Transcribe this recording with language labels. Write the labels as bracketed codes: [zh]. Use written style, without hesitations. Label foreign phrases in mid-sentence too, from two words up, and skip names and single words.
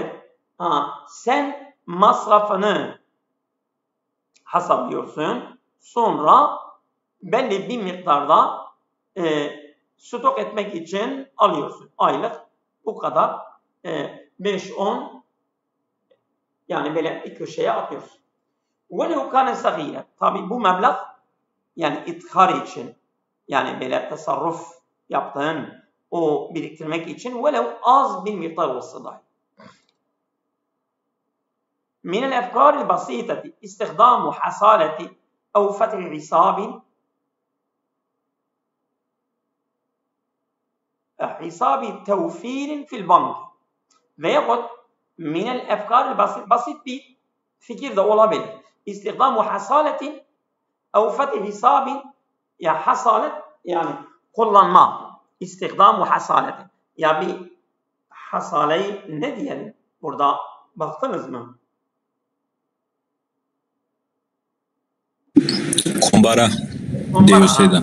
[tr] Sen masrafını hesaplıyorsun. Sonra belli bir miktarda stok etmek için alıyorsun. Aylık bu kadar 5-10 yani böyle bir köşeye atıyorsun. [ar] وَلَوْ كَانَ صَغِيرًا. [tr] Tabi bu meblağ yani ithar için yani böyle tasarruf yaptığın o biriktirmek için وَلَوْ az bir miktar olsa dahi. [ar] من الأفكار البسيطة استخدام حصالة أو فتح حساب توفير في البنك veyahut من الأفكار البسيطة [tr] basit bir fikir de olabilir. [ar] استخدام حصالة أو فتح حساب [tr] ya hasalet yani kullanma. [ar] استخدام حصالة. [tr] Ya bir hasaleyi ne diyelim? Burada baktınız mı? Kumbara diyor şeyden.